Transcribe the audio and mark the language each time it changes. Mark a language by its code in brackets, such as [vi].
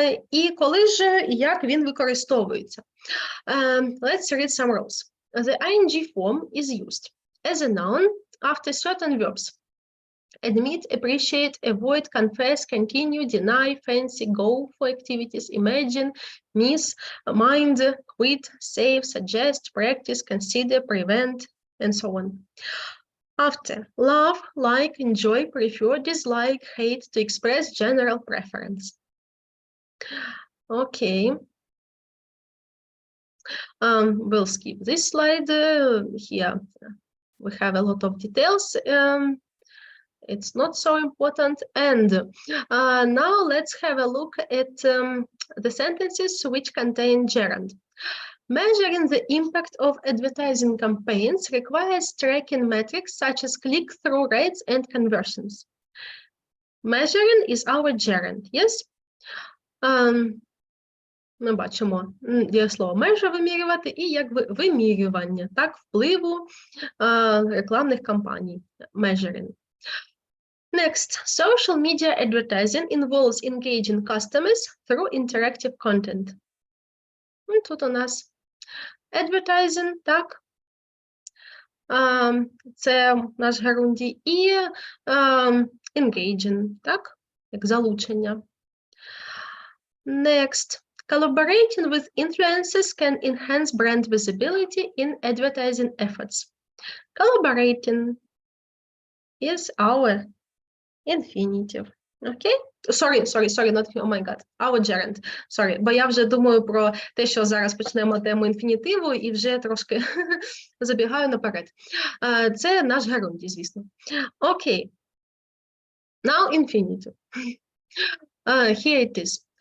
[uk] І коли ж, як він використовується? [en] Let's read some rules. The ing form is used as a noun after certain verbs. Admit, appreciate, avoid, confess, continue, deny, fancy, go for activities, imagine, miss, mind, quit, save, suggest, practice, consider, prevent, and so on. After, love, like, enjoy, prefer, dislike, hate, to express general preference. Okay. We'll skip this slide. Here we have a lot of details. It's not so important. And now let's have a look at the sentences which contain gerund. Measuring the impact of advertising campaigns requires tracking metrics such as click-through rates and conversions. Measuring is our gerund, yes? [uk] Ми бачимо дієслово межа вимірювати і якби вимірювання, так, впливу рекламних кампаній. [en] Measuring. Next, social media advertising involves engaging customers through interactive content. [uk] І тут у нас advertising, так, це наш герунді, і engaging, так, як залучення. [en] Next, collaborating with influencers can enhance brand visibility in advertising efforts. Collaborating is our infinitive. Okay? Sorry, not, oh my god, our gerund. [uk] Sorry, бо я вже думаю про те, що зараз почнемо тему інфінітиву і вже трошки забігаю наперед. Це наш герунді, звісно. Окей. [en] Now infinitive. Here it is.